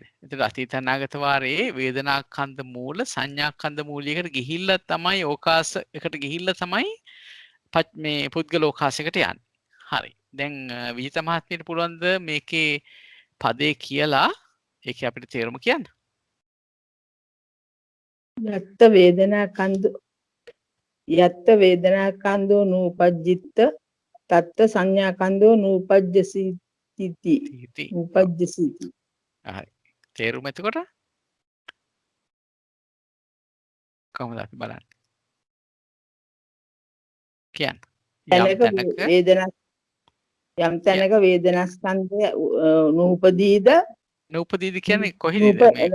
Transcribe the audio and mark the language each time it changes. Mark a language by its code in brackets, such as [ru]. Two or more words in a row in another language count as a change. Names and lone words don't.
[si] එතකොට අතීත අනාගත වාරයේ වේදනාස්කන්ධ මූල සංඥාස්කන්ධ මූලිකට ගිහිල්ලා තමයි ඕකාස එකට ගිහිල්ලා තමයි මේ පුද්ගල ඕකාසයකට යන්නේ. හරි. දැන් විජිත මහත්මියට පුළුවන් ද මේකේ පදේ කියලා ඒක අපිට තේරුම කියන්න. [pi] යත්ත වේදනාකන්ධෝ නූපජ්ජිත්ත තත්ත සංඥාකන්ධෝ නූපජ්ජසිති. නූපජ්ජසිති. [si] හරි. තේරුම එතකොට කොහොමද අපි බලන්නේ? කියන්න. යම් තැනක වේදනාස්කන්ධය නූපදීද නූපදීද කියන්නේ කොහෙද මේ?